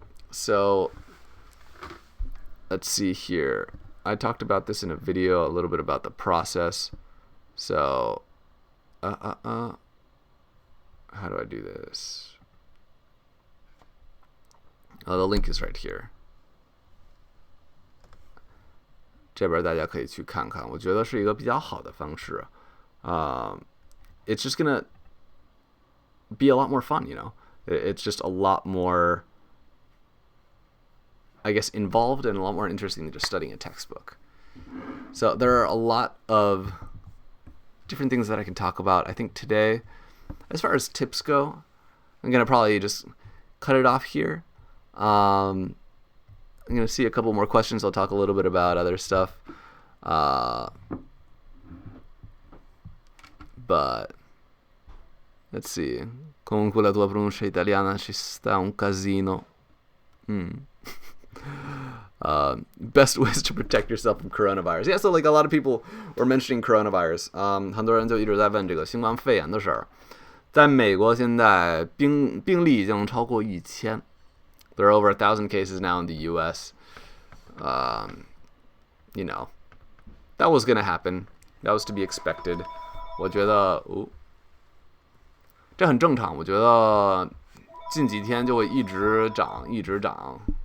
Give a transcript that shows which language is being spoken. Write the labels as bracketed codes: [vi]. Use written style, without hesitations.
[en] So let's see here. I talked about this in a video, a little bit about the process. So, how do I do this? Oh, the link is right here. [zh] 这边大家可以去看看，我觉得是一个比较好的方式。 [en] It's just gonna be a lot more fun, you know. It's just a lot more, I guess, involved and a lot more interesting than just studying a textbook. So there are a lot of different things that I can talk about. I think today, as far as tips go, I'm going to probably just cut it off here. I'm going to see a couple more questions. I'll talk a little bit about other stuff. But let's see. [it] Comunque la tua pronuncia italiana ci sta un casino. [en] Best ways to protect yourself from coronavirus. Yeah, so like a lot of people were mentioning coronavirus. [zh] 很多人就一直在问这个新冠肺炎的事儿。在美国现在病例已经超过1000。 [en] There are over 1,000 cases now in the U.S. You know, that was going to happen. That was to be expected. [zh] 我觉得这很正常。我觉得近几天就会一直涨，一直涨。